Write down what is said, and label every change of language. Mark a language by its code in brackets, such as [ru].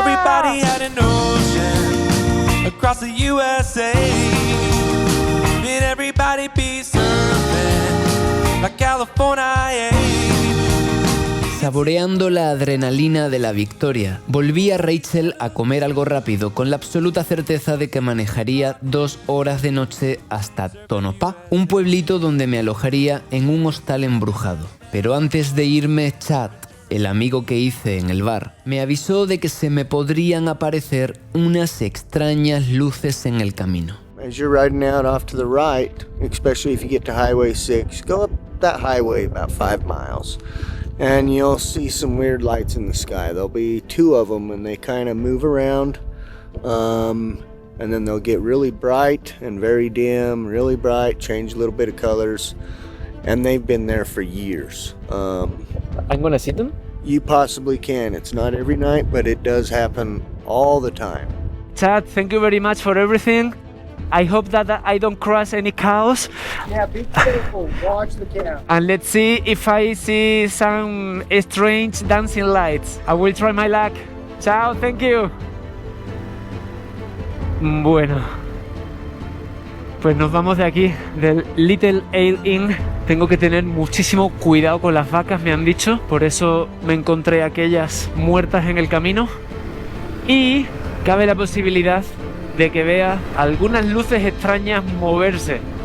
[en] Everybody had an ocean across the USA. Did everybody be surfing like California? [es] Saboreando la adrenalina de la victoria, volví a Rachel a comer algo rápido con la absoluta certeza de que manejaría 2 horas de noche hasta Tonopah, un pueblito donde me alojaría en un hostal embrujado. Pero antes de irme, Chad, el amigo que hice en el bar, me avisó de que se me podrían aparecer unas extrañas luces en el camino. [en] As you're riding out off to the right, especially if you get to Highway 6, go up that highway about 5 miles. And you'll see some weird lights in the sky. There'll be 2 of them and they kind of move around. And then they'll get really bright and very dim, really bright, change a little bit of colors. And they've been there for years. I'm gonna see them? You possibly can. It's not every night, but it does happen all the time. Chad, thank you very much for everything. I hope that I don't cause any chaos. Yeah, be careful. Watch the camera. And let's see if I see some strange dancing lights. I will try my luck. Ciao, thank you. [es] Bueno, pues nos vamos de aquí, del Little Ale Inn. Tengo que tener muchísimo cuidado con las vacas, me han dicho. Por eso me encontré aquellas muertas en el camino. Y cabe la posibilidad de que vea algunas luces extrañas moverse.